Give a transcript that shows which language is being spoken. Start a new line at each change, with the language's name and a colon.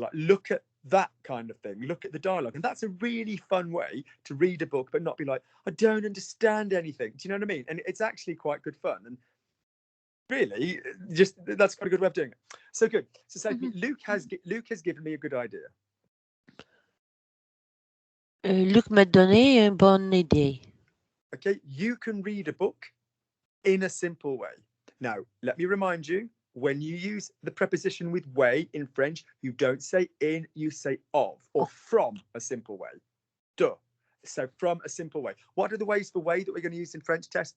English: Like, look at that kind of thing. Look at the dialogue. And that's a really fun way to read a book, but not be like, I don't understand anything. Do you know what I mean? And it's actually quite good fun. And really, just that's quite a good way of doing it. So good. So say Luke has given me a good idea.
French: Luc m'a donné une bonne idée.
English: Okay, you can read a book in a simple way. Now, let me remind you, when you use the preposition with way in French, you don't say in, you say of, or from a simple way. De. So from a simple way. What are the ways for way that we're going to use in French test?